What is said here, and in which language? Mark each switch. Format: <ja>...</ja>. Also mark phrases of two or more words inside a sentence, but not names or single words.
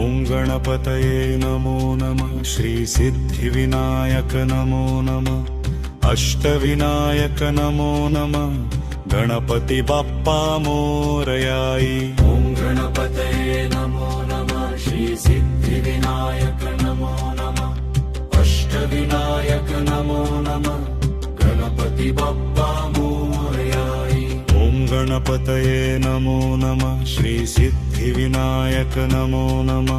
<sa>गणपतये नमो नमः श्री सिद्धिविनायक नमो नमः अष्टविनायक नमो नमः</sa> <mr>गणपती बाप्पा मोरया</mr> <sa>ओं गणपतये नमो नमः श्री सिद्धिविनायक नमो नमः अष्टविनायक नमो नमः</sa> <mr>गणपती बाप्पा मोरया</mr> <sa>ओं गणपतये नमो नमः श्री सिद्धिविनायक नमो नमः</sa>